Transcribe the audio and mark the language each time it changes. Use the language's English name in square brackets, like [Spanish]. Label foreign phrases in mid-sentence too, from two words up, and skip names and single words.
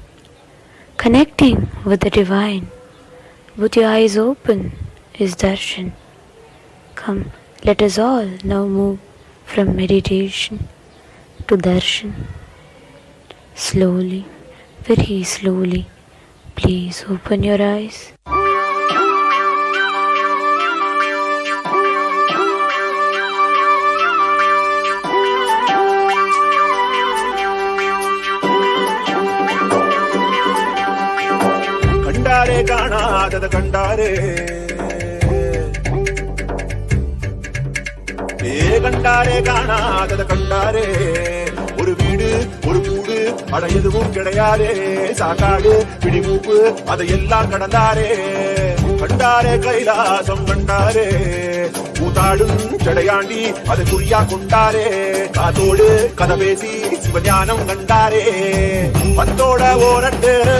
[English] Connecting with the divine with your eyes open is darshan. Come, let us all now move from meditation to darshan. Slowly, very slowly, please open your eyes. [Malayalam] കാണാതത് കണ്ടാരേ കണ്ടാരേ കാണാതത് കണ്ടാരേ ഒരു വീട് [Tamil] ஒரு கூடு அட எதுவும் கிடையாதே சாக்காடு பிடிமூப்பு அதையெல்லாம் கடந்தாரே கண்டாரே கைலாசம் கண்டாரே கூத்தாடும் செடையாண்டி அதை குறியா கொண்டாரே காத்தோடு கதை பேசி சிவஞானம் கண்டாரே பத்தோட ஓரட்டு